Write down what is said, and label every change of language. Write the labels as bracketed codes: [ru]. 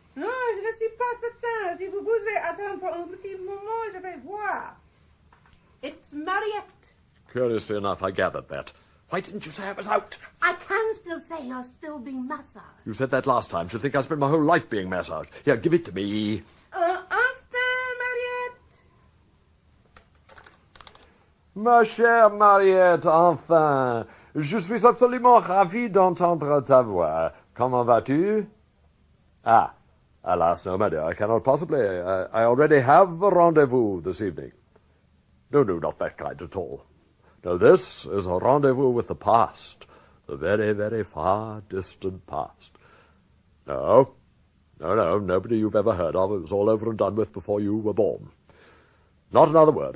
[fr] Non, je ne suis pas certain. Si vous pouvez attendre pour un petit moment, je vais voir. [en] It's Mariette. Curiously enough, I gathered that. Why didn't you say I was out? I can still say you're still being massaged. You said that last time. She'll think I spent my whole life being massaged. Here, give it to me. [fr] Instant, Mariette. Ma chère Mariette, enfin. Je suis absolument ravi d'entendre ta voix. Comment vas-tu? [en] Ah, alas, no, my dear, I cannot possibly. I already have a rendezvous this evening. No, not that kind at all. No, this is a rendezvous with the past. The very, very far distant past. No, nobody you've ever heard of. It was all over and done with before you were born. Not another word.